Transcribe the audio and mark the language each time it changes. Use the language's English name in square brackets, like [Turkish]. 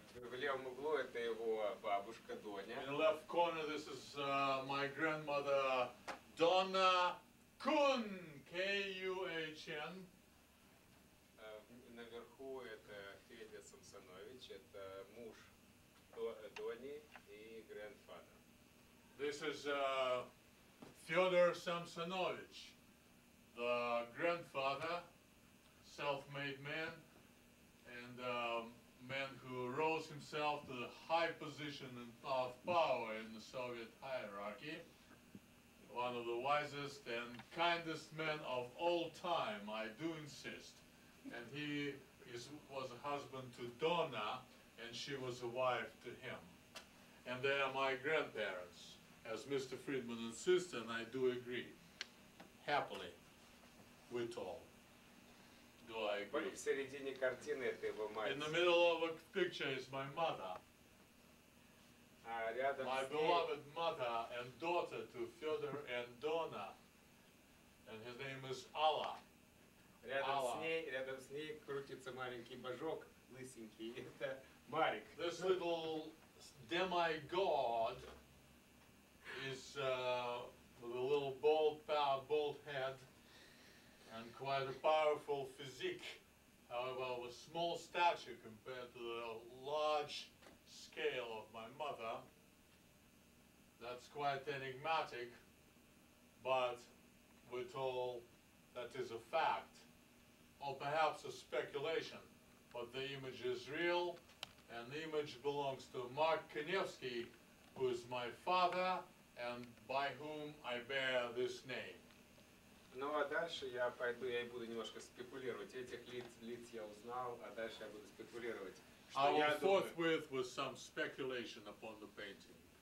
[Russian] В левом углу это его бабушка Доня. [English] In the left corner, this is my grandmother Donna Kun, K-U-H-N. [Russian] Наверху это Федя Самсонович, это муж Дони и [English] grandfather. This is Fyodor Samsonovich, the grandfather, self-made man, and man who rose himself to the high position of power in the Soviet hierarchy. One of the wisest and kindest men of all time, I do insist. And he was a husband to Donna, and she was a wife to him. And they are my grandparents, as Mr. Friedman insists, and I do agree. Happily, with all. Do I agree? [Russian] В середине картины это его мать. [English] In the middle of a picture is my mother. My beloved mother and daughter to Fyodor and Donna. And his name is Allah. [Russian] Рядом с ней крутится маленький божок, лысенький. Это Марик. [English] This little demigod is with a little bald head and quite a powerful physique. However, with small stature compared to the large scale of my mother. That's quite enigmatic, but we're told that is a fact, or perhaps a speculation. But the image is real, and the image belongs to Mark Kanevsky, who is my father, and by whom I bear this name. [Russian] Ну а дальше я буду немножко спекулировать. Этих лиц я узнал, а дальше я буду спекулировать. [English] I will forthwith with some speculation upon the painting.